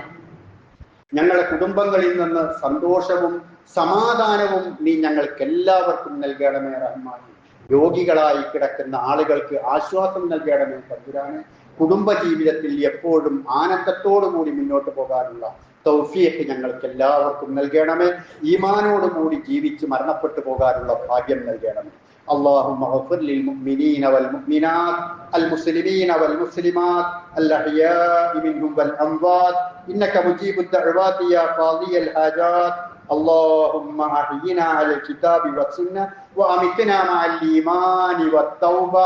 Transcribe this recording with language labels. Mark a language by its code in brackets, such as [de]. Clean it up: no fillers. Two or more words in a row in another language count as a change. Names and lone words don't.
[ml] ഞങ്ങളുടെ കുടുംബങ്ങളിൽ നിന്ന് സന്തോഷവും സമാധാനവും നീ ഞങ്ങൾക്ക് എല്ലാവർക്കും നൽകണമേ റഹ്മാനെ. രോഗികളായി കിടക്കുന്ന ആളുകൾക്ക് ആശ്വാസം നൽകണമേ തമ്പുരാനെ. കുടുംബ ജീവിതത്തിൽ എപ്പോഴും ആനന്ദത്തോടുകൂടി മുന്നോട്ട് പോകാനുള്ള തൗഫീഖ് ഞങ്ങൾക്ക് എല്ലാവർക്കും നൽകണമേ. ഈമാനോടുകൂടി ജീവിച്ച് മരണപ്പെട്ടു പോകാനുള്ള ഭാഗ്യം നൽകണമേ. [ar] اللهم اغفر للمؤمنين والمؤمنات المسلمين والمسلمات الأحياء منهم والأموات إنك مجيب الدعوات يا قاضي الحاجات. اللهم أحينا على الكتاب والسنة وأمتنا مع الإيمان والتوبة.